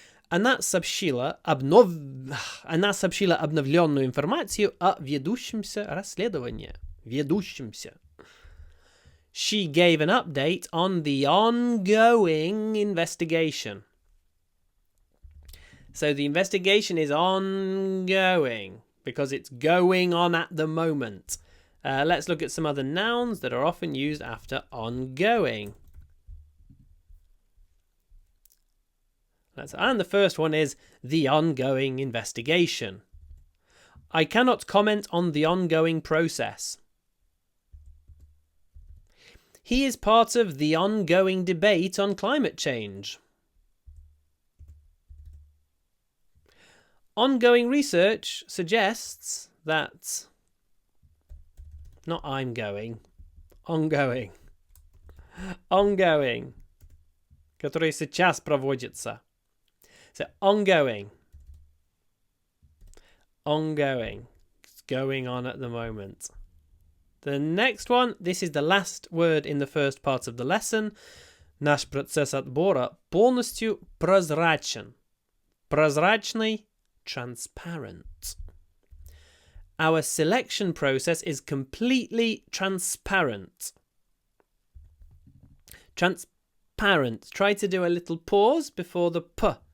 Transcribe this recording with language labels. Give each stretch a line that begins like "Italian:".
Russian: Она сообщила обновленную информацию о ведущемся расследовании. Ведущемся.
English: She gave an update on the ongoing investigation. So the investigation is ongoing because it's going on at the moment. Let's look at some other nouns that are often used after ongoing. And the first one is the ongoing investigation. I cannot comment on the ongoing process. He is part of the ongoing debate on climate change. Ongoing research suggests that... Not I'm going. Ongoing. Ongoing.
Russian: Который сейчас проводится.
English: So, ongoing. Ongoing. It's going on at the moment. The next one, this is the last word in the first part of the lesson.
Russian: Наш процесс отбора полностью прозрачен.
English: Прозрачный, transparent. Our selection process is completely transparent. Transparent. Try to do a little pause before the p.